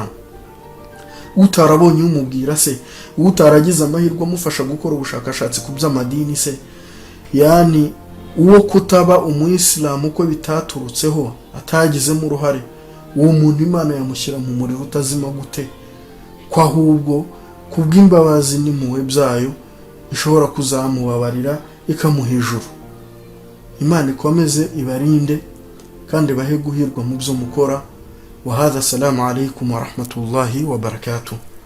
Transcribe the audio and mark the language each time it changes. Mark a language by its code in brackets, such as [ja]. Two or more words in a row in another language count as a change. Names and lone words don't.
[rw] Utarabonye umubwira se, utaragize amahirwe amufasha gukora ubushakashatsi ku by'amadini se, yani uwo kutaba umuyisilamu ko bitaturutseho atagizemo uruhare, uwo muntu Imana yamushyira mu muriro utazima gute? Kwa ahubwo kubw'imbabazi n'impuhwe byayo ishobora kuzamubabarira ikamuha ijuru. Imana ikomeze ibarinde kandi bahe guhirwa mu byo mukora. [ar] وهذا، السلام عليكم ورحمة الله وبركاته.